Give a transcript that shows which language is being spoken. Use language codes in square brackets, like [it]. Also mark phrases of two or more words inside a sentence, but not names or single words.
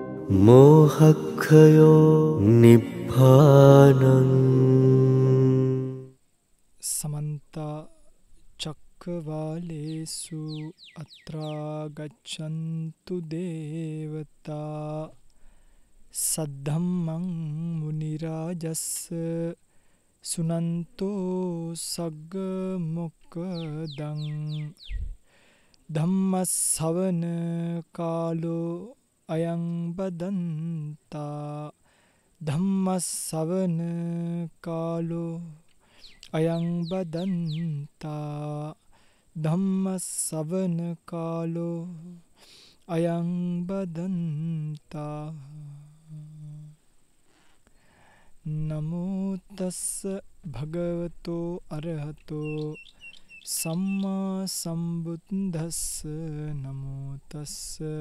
[pi] මෝහක්ඛයෝ නිබ්බානං समन्त चक्रवालेषु अत्रा गच्छन्तु देवता सद्धम्मं मुनिराजस्स सुनन्तो सग्ग मोक्खदं ධම්මස්සවන කාලෝ අයං බදන්තා ධම්මස්සවන කාලෝ අයං බදන්තා ධම්මස්සවන කාලෝ අයං බදන්තා නමෝ තස්ස භගවතෝ අරහතෝ සම්මා සම්බුද්දස්ස නමෝ තස්ස